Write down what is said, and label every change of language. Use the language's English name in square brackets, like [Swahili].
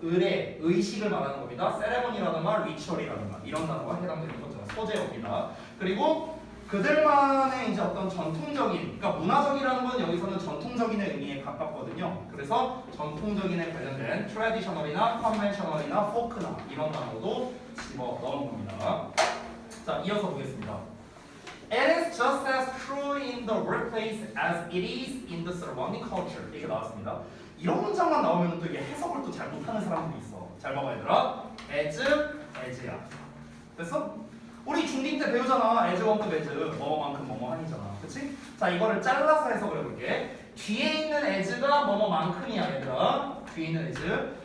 [Korean] 의례, 의식을 말하는 겁니다. 세레모니라든가 리추얼이라든가 이런 단어가 해당되는 거죠. 소재입니다. 그리고 그들만의 이제 어떤 전통적인, 그러니까 문화적이라는 건 여기서는 전통적인의 의미에 가깝거든요. 그래서 전통적인에 관련된 트래디셔널이나 컨벤셔널이나 포크나 이런 단어도 집어 넣은 겁니다. 자, 이어서 보겠습니다. [English] It is just as true in the workplace as it is in the surrounding culture. [Korean] 이렇게 나왔습니다. 이런 문장만 나오면 또 이게 해석을 또 잘 못하는 사람들이 있어. 잘 봐봐 얘들아. as야. 됐어? 우리 중딩 때 배우잖아. as 원급 as 뭐뭐만큼 뭐뭐한이잖아. 그치? 자, 이거를 잘라서 해석을 해볼게. 뒤에 있는 as가 뭐뭐만큼이야 얘들아. 뒤에 있는 as.